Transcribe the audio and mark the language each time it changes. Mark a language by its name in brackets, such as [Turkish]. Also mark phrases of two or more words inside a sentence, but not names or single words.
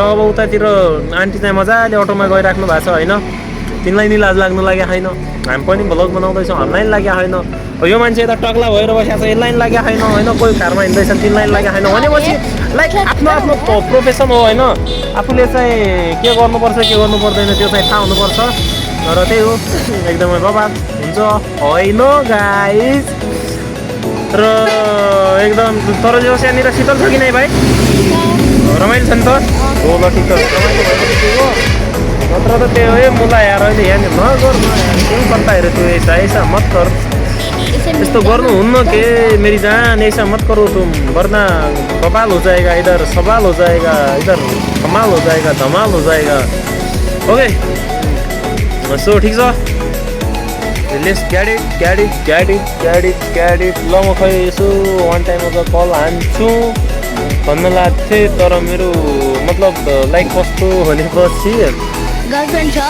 [Nepali] अब उतातिर आन्टी चाहिँ मजाले अटोमा गइराख्नु भएको छ होइन तिमीलाई नि लाज लाग्नु लाग्यो छैन हामी पनि भ्लग बनाउँदैछौँ हामीलाई नि लाग्यो छैन यो मान्छे यता टक्ला भएर बसेको छ यसलाई नि लाग्यो छैन होइन कोही कारमा हिँड्दैछन् तिमीलाई नि लाग्यो छैन भनेपछि लाइक आफ्नो प्रोफेसन हो होइन आफूले चाहिँ के गर्नुपर्छ के गर्नु पर्दैन त्यो चाहिँ थाहा हुनुपर्छ र त्यही हो एकदमै बबाद हुन्छ होइन गाइस र एकदम तर जो यहाँनिर शीतल छ कि नै भाइ रमाइलो छ नि त हो ल ठिक छ रमाइलो भएपछि हो नत्र त त्यो मुला यार अहिले यहाँनिर नगर [Hindi] न यार क्यों करता है रे तू ऐसा मत कर [Nepali] यस्तो गर्नुहुन्न के [Hindi] मेरी जान ऐसा मत करो तुम वरना बवाल हो जाएगा इधर सवाल हो जाएगा इधर कमाल हो जाएगा धमाल हो जाएगा [English] okay so [Nepali] ठिक छ [English] let's get it [Nepali] ल म खै यसो [English] one time call [Nepali] हान्छु भन्न लाग्थेँ तर मेरो मतलब लाइक कस्तो भनेपछि गर्लफ्रेन्ड छ